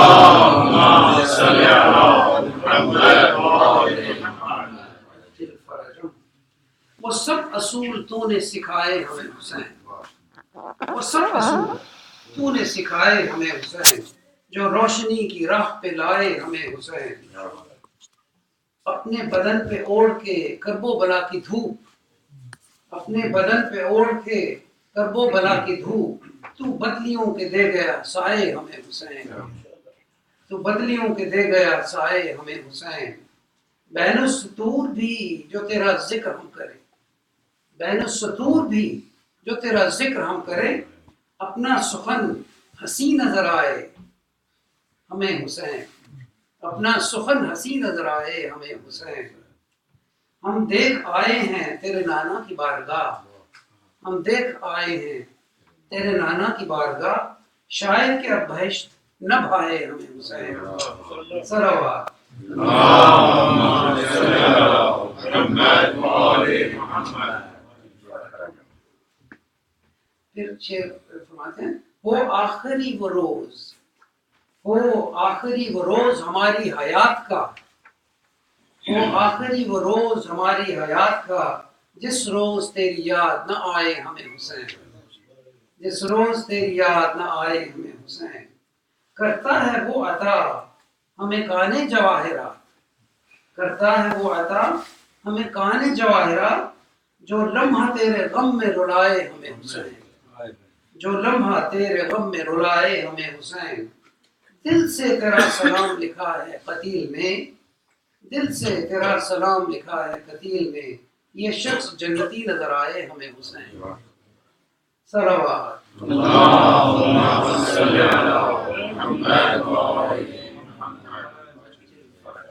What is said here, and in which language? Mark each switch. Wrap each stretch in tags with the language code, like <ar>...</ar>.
<ar>اللهم صل على محمد وآل محمد.</ar> <ur>وہ سب اصول تو نے سکھائے ہمیں حسین، وہ سب اصول تو نے سکھائے ہمیں حسین، جو روشنی کی راہ پہ لائے ہمیں حسین. اپنے بدن پہ اوڑھ کے کرب و بلا کی دھوپ، اپنے بدن پہ اوڑھ کے کرب و بلا کی دھوپ، تو بدلیوں کے دے گیا سائے ہمیں حسین، تو بدلیوں کے دے گیا سائے ہمیں حسین. بین السطور بھی جو تیرا ذکر ہم کریں، بین السطور بھی جو تیرا ذکر ہم کریں، اپنا سخن ہنسی نظر آئے ہمیں حسین، اپنا سخن ہنسی نظر آئے ہمیں حسین. ہم دیکھ آئے ہیں تیرے نانا کی بارگاہ، ہم دیکھ آئے ہیں تیرے نانا کی بارگاہ، شاید کہ اب بہشت نہ بھائے ہمیں حسین. صلوات</ur> <ar>اللهم صل على محمد وآل محمد.</ar> <ur>پھر شعر فرماتے ہیں وہ آخری وہ روز، وہ آخری وہ روز ہماری حیات کا، وہ آخری وہ روز ہماری حیات کا، جس روز تیری یاد نہ آئے ہمیں حسین، جس روز تیری یاد نہ آئے ہمیں حسین. کرتا ہے وہ عطا ہمیں کانے جواہرات، کرتا ہے وہ عطا ہمیں کانے جواہرات، جو لمحہ تیرے غم میں رلائے ہمیں حسین، جو لمحہ تیرے غم میں رلائے ہمیں حسین. دل سے تیرا سلام لکھا ہے قتیل میں، دل سے تیرا سلام لکھا ہے قتیل میں، یہ شخص جنتی نظر آئے ہمیں حسین. صلوات</ur> <ar>اللهم صل على محمد وآل محمد.</ar>